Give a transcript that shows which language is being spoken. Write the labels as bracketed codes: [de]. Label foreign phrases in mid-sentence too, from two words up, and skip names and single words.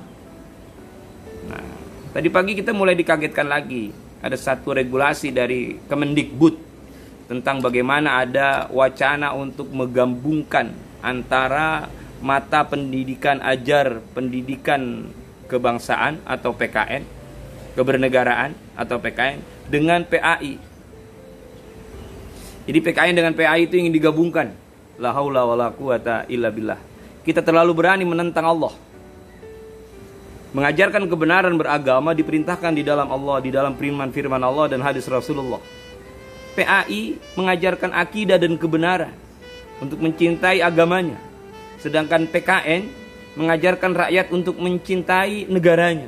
[id] Nah, tadi pagi kita mulai dikagetkan lagi, ada satu regulasi dari Kemendikbud tentang bagaimana ada wacana untuk menggabungkan antara mata pendidikan ajar, pendidikan kebangsaan atau PKN, kebernegaraan atau PKN dengan PAI. Jadi PKN dengan PAI itu ingin digabungkan. [ar] لا حول ولا قوة إلا بالله. [id] Kita terlalu berani menentang Allah. Mengajarkan kebenaran beragama diperintahkan di dalam Allah, di dalam firman Allah dan hadis Rasulullah. PAI mengajarkan akidah dan kebenaran untuk mencintai agamanya. Sedangkan PKN mengajarkan rakyat untuk mencintai negaranya.